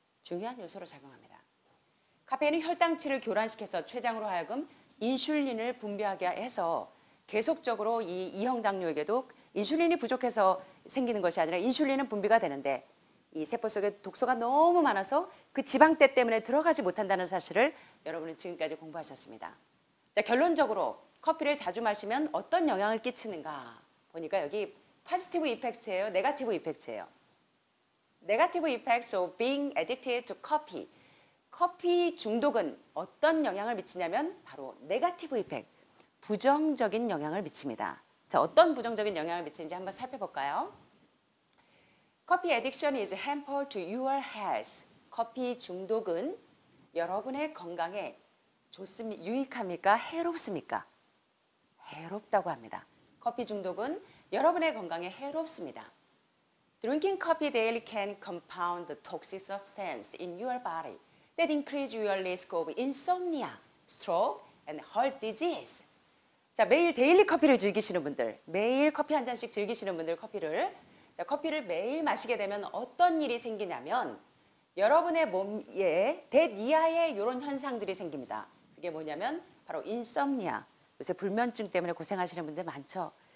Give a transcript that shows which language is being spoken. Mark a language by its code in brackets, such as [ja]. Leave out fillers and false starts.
[ko] 중요한 요소로 작용합니다. 카페인은 혈당치를 교란시켜서 췌장으로 하여금 인슐린을 분비하게 해서 계속적으로 이 2형 당뇨에게도 인슐린이 부족해서 생기는 것이 아니라 인슐린은 분비가 되는데 이 세포 속에 독소가 너무 많아서 그 지방대 때문에 들어가지 못한다는 사실을 여러분은 지금까지 공부하셨습니다. 자, 결론적으로 커피를 자주 마시면 어떤 영향을 끼치는가 보니까 여기 [en] positive effect [ko] 예요, [en] negative effect [ko] 예요. [en] Negative effects of being addicted to coffee. [ko] 커피 중독은 어떤 영향을 미치냐면 바로 네거티브 이펙트, 부정적인 영향을 미칩니다. 자, 어떤 부정적인 영향을 미치는지 한번 살펴볼까요? [en] Coffee addiction is harmful to your health. [ko] 커피 중독은 여러분의 건강에 유익합니까? 해롭습니까? 해롭다고 합니다. 커피 중독은 여러분의 건강에 해롭습니다. [en] Drinking coffee daily can compound the toxic substance in your body that increase your risk of insomnia, stroke, and heart disease. [ko] 자, 매일 데일리 커피를 즐기시는 분들, 매일 커피 한 잔씩 즐기시는 분들 커피를 매일 마시게 되면 어떤 일이 생기냐면 여러분의 몸에 대니아의 이런 현상들이 생깁니다. 그게 뭐냐면 바로 인썸니아. 요새 불면증 때문에 고생하시는 분들 많죠.